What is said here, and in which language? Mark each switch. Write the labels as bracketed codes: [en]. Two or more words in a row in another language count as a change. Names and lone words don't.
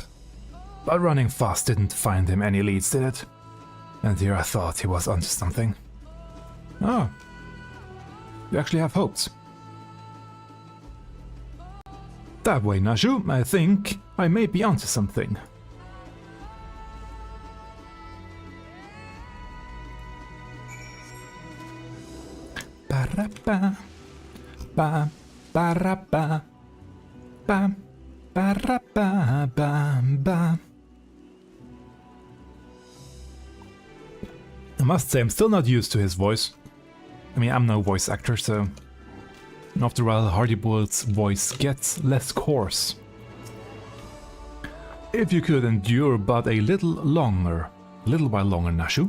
[en] But running fast didn't find him any leads, did it? And here I thought he was onto something. Oh. You actually have hopes. That way, Naju, I think I may be onto something. Ba-ra-ba, ba, ba-ra-ba, ba, ba-ra-ba, ba, ba. I must say, I'm still not used to his voice. I mean, I'm no voice actor, so... After a while, Hardyboy's voice gets less coarse. If you could endure but a little while longer, Nashu.